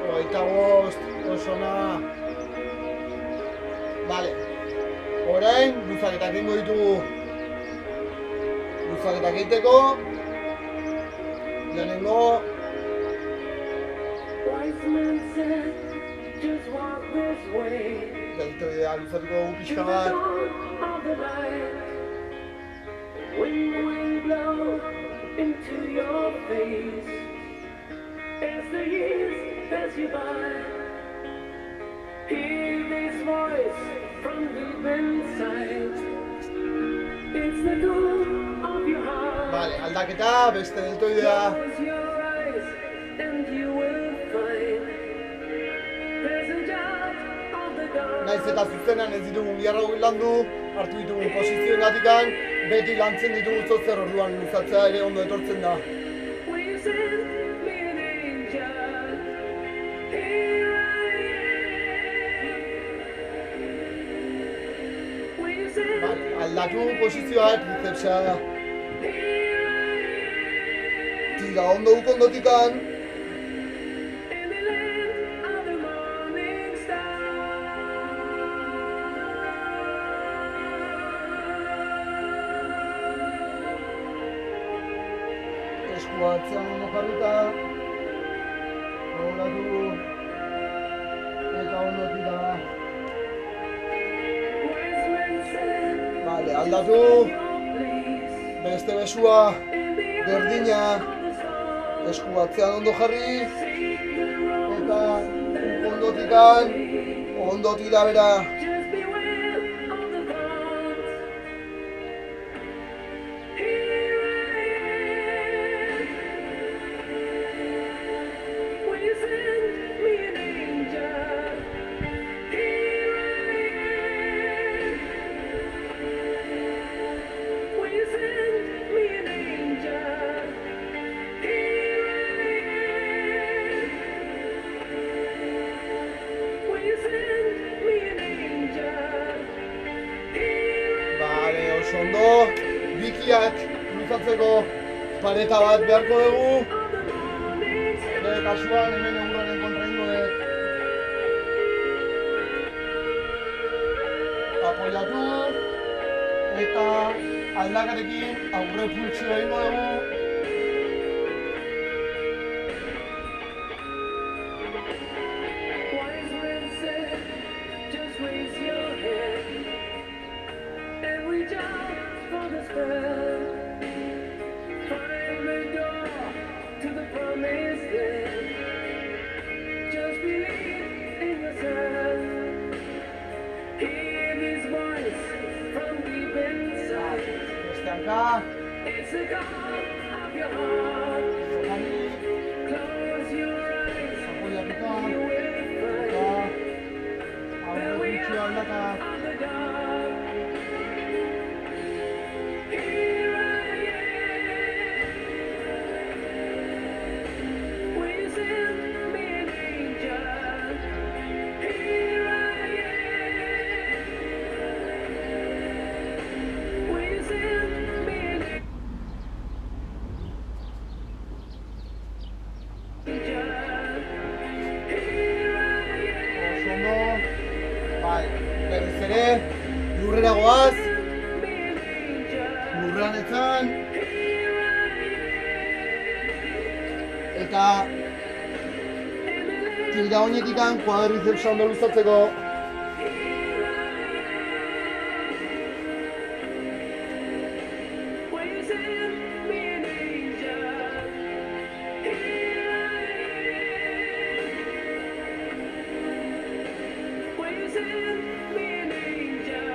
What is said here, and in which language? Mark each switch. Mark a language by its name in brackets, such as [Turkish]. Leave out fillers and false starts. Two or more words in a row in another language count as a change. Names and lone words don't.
[Basque] 5, oso ona. Vale. Orain, luzaketak egingo ditugu. Luzaketak egiteko. Lehenengo. [English] Wise men said, just walk this way. [Basque] Deltoidea luzatuko dugu [English] To [Basque] pixka [English] the [Basque] bat. [English] dawn of the light. When the wind blows into your face, as the years pass you by, hear this voice from deep inside. It's the dawn of your heart. [Basque] Vale, aldaketa, beste deltoidea. [English] Close your eyes and you will find there's a jar of the dark. [Basque] Naiz eta zuzenean ez ditugun biharra landu, hartu ditugun posizioengatikan, beti lantzen ditugu zozer orduan luzatzea ere ondo etortzen da. [English] Will you send me an angel? Here I am. Will you send [Basque] Vale, aldatu posizioa, tricepsa. [English] Here I [Basque] Tira ondo duk ondotikan. [English] am. In the land of the morning star. [Basque] Eskua atzean ondo jarrita. Gogoratu. Eta ondo tira. [English] Wise men said, [Basque] Vale, aldatu. [English] your place [Basque] Beste besua. [English] in the [Basque] Berdina. [English] of the storm. [Basque] Esku atzean ondo jarri. [English] Take the road [Basque] Eta ondotikan. Ondo tira bera. [English] Just beware of the thorns. Here I am. Will you send me an angel? Here I am. Will you send me an angel? Here I am. Will you send me an angel? Here [Basque] Vale, oso ondo. Bikiak luzatzeko pareta bat beharko dugu. [English] of the morning star. [Basque] Bere kasuan hemen euraren kontra ingo dut. Apoiatu. Eta aldakarekin aurre pultsioa ingo dugu. [English] Wise men said, just raise your head and reach out for the spread. Find the door to the promised land. Just believe in yourself. Hear this voice from deep inside. [Basque] Beste hanka. [English] It's the God of your heart. [Basque] Jokani. [English] Close your eyes. [Basque] Apoiatuta. [English] You will [Basque] Eta [English] find [Basque] aurre pultsioa aldaka. [English] of the dark. Here I am. Will you send me an angel? Here I am. Will you send me an angel? Here I [Basque] Oso ondo. Bai, berriz ere, lurrera goaz, [English] am. Me an angel. [Basque] lurrean etzan, [English] Here I [Basque] eta tira honetikan kuadrizepsa ondo luzatzeko. [English] Will you send me an angel? Here I am. Will you send me an angel?